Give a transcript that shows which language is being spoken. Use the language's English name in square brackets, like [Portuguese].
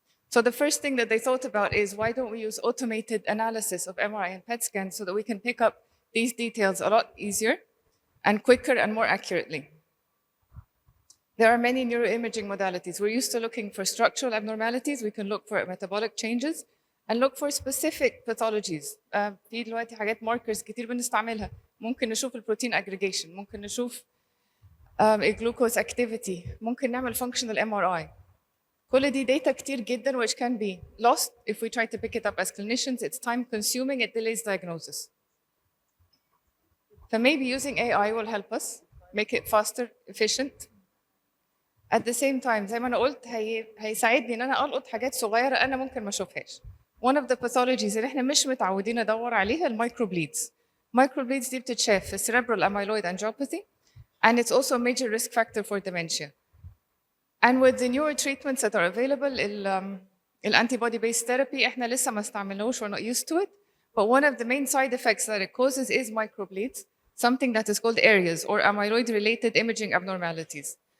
[English] So the first thing that they thought about is, why don't we use automated analysis of MRI and PET scans so that we can pick up these details a lot easier and quicker and more accurately? There are many neuroimaging modalities. We're used to looking for structural abnormalities. We can look for metabolic changes and look for specific pathologies. [Arabic] في دلوقتي حاجات markers كتير بنستعملها. ممكن نشوف البروتين aggregation، ممكن نشوف الجلوكوز activity، ممكن نعمل functional MRI. كل دي data كتير جدا [English] which can be lost if we try to pick it up as clinicians. It's time consuming, it delays diagnosis. So maybe using AI will help us make it faster, efficient. At the same time [Arabic] زي ما أنا قلت هيساعدني إن أنا ألقط حاجات صغيرة أنا ممكن ما أشوفهاش. [English] One of the pathologies [Arabic] اللي إحنا مش متعودين ندور عليها المايكروبليدز. [English] Microbleeds [Arabic] دي بتتشاف في [English] cerebral amyloid angiopathy, and it's also a major risk factor for dementia. And with the newer treatments that are available, الantibody based therapy [Arabic] إحنا لسه ما استعملناهوش, [English] we're not used to it, But one of the main side effects that it causes is microbleeds, something that is called ARIAs, or amyloid-related imaging abnormalities.